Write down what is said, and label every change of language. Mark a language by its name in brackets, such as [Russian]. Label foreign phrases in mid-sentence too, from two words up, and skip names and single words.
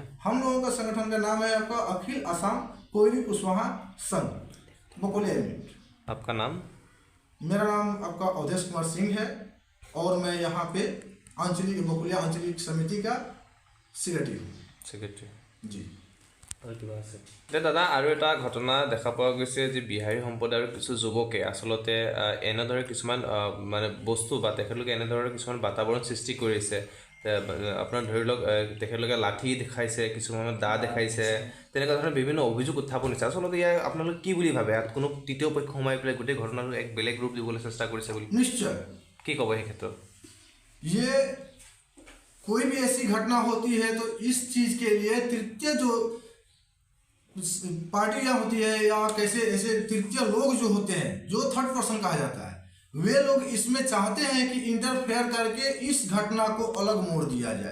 [Hindi] हम लोगों का संगठन का नाम है आपका अखिल असम कोयली कुशवाहा संघ, बकोलिया यूनिट। आपका नाम? मेरा नाम आपका अवधेश कुमार सिंह है और मैं यहाँ पे आंचलिक बकोलिया आंचलिक समिति का सेक्रेटरी जी। [Assamese] দাদা আৰু এটা ঘটনা দেখা পোৱা গৈছে যে বিহাৰী সম্প্ৰদায়ৰ কিছু যুৱকে আচলতে এনেদৰে কিছুমান মানে বস্তু বা তেখেতলোকে এনেদৰে কিছুমান বাতাবৰণ সৃষ্টি কৰিছে। আপোনাৰ ধৰি লওক তেখেতলোকে লাঠি দেখাইছে, কিছুমানে দা দেখাইছে, তেনেকুৱা ধৰণৰ বিভিন্ন অভিযোগ উত্থাপন হৈছে। আচলতে ইয়াৰ আপোনালোকে কি বুলি ভাবে? ইয়াত কোনো তৃতীয় পক্ষ সোমাই পেলাই গোটেই ঘটনাটো এক বেলেগ ৰূপ দিবলৈ চেষ্টা কৰিছে বুলি [Hindi] निश्चय [Assamese] কি ক'ব এই ক্ষেত্ৰত? [Hindi] ये कोई भी ऐसी घटना होती है तो इस चीज के लिए तृतीय जो पार्टियां होती है या कैसे ऐसे तृतीय लोग जो होते हैं, जो [English] third person [Hindi] कहा जाता है, वे लोग इसमें चाहते हैं कि इंटरफेयर करके इस घटना को अलग मोड़ दिया जाए।